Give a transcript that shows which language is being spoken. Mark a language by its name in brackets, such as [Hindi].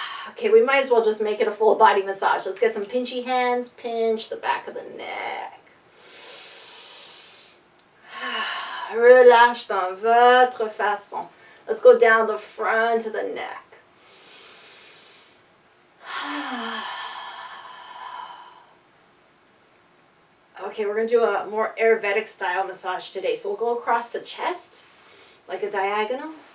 [English] Okay, we might as well just make it a full body massage. Let's get some pinchy hands. Pinch the back of the neck. [French] Relâche dans votre façon. [English] Let's go down the front of the neck. Okay, we're going to do a more Ayurvedic style massage today. So we'll go across the chest like a diagonal.